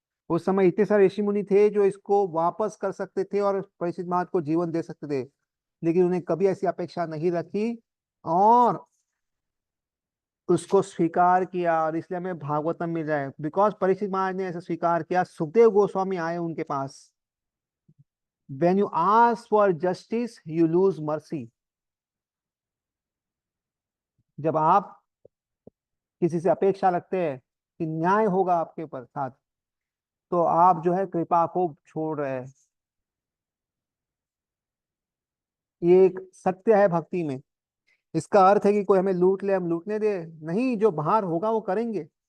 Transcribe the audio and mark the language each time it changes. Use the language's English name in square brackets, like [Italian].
[Hindi] उस समय इतने सारे ऋषि मुनि थे जो इसको वापस कर सकते थे और परीक्षित महाराज को जीवन दे सकते थे, लेकिन उन्हें कभी ऐसी अपेक्षा नहीं रखी और उसको स्वीकार किया। और इसलिए हमें भागवतम मिल रहा है, बिकॉज परीक्षित महाराज ने ऐसा स्वीकार किया। सुखदेव गोस्वामी आए उनके पास। [English] When you ask for justice, you lose mercy. [Hindi] जब आप किसी से अपेक्षा रखते हैं कि न्याय होगा आपके ऊपर साथ, तो आप जो है कृपा को छोड़ रहे हैं। ये एक सत्य है भक्ति में। इसका अर्थ है कि कोई हमें लूट ले, हम लूटने दे नहीं, जो बाहर होगा वो करेंगे।